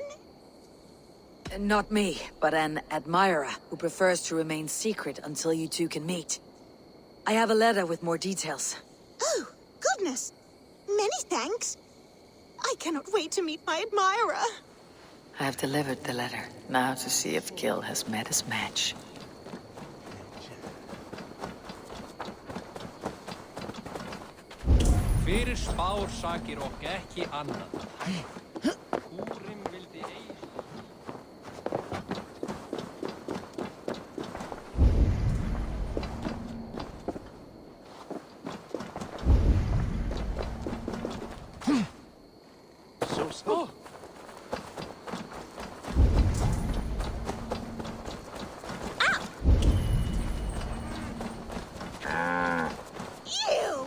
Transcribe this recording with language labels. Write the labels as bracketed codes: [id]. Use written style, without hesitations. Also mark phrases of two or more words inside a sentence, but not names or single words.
[en] Not me, but an admirer who prefers to remain secret until you two can meet. I have a letter with more details. Oh, goodness. Many thanks. I cannot wait to meet my admirer. I have delivered the letter, now to see if Gil has met his match. [is] Fyrir spár sakir og ekki annað. Húrim vildi eigi. [en] Oh! You!